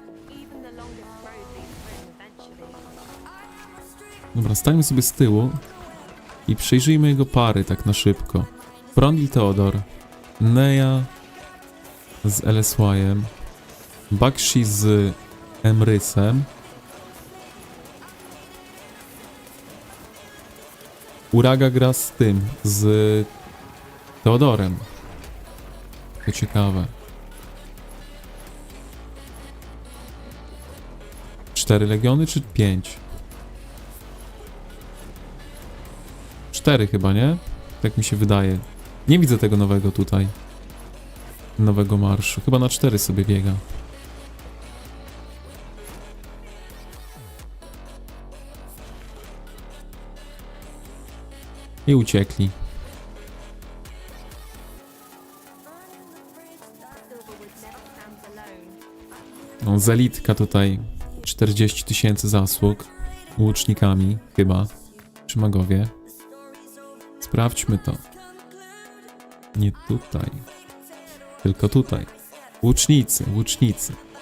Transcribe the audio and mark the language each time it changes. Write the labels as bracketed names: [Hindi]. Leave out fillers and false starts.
[English] Even the longest road leads home eventually. [Polish] Dobra, stańmy sobie z tyłu i przejrzyjmy jego pary tak na szybko. Frondil Theodor, Neya z LSY-em, Bakshi z Emrysem, Uraga gra z tym, z Theodorem. To ciekawe. 4 legiony czy 5? 4 chyba, nie? Tak mi się wydaje. Nie widzę tego nowego tutaj. Nowego marszu. Chyba na 4 sobie biega. I uciekli. [English] Silverwood never stands alone. [Polish] No, Zelitka tutaj 40 000 zasług. Łucznikami chyba. Czy magowie? Sprawdźmy to. Nie tutaj. Tylko tutaj. Łucznicy, łucznicy.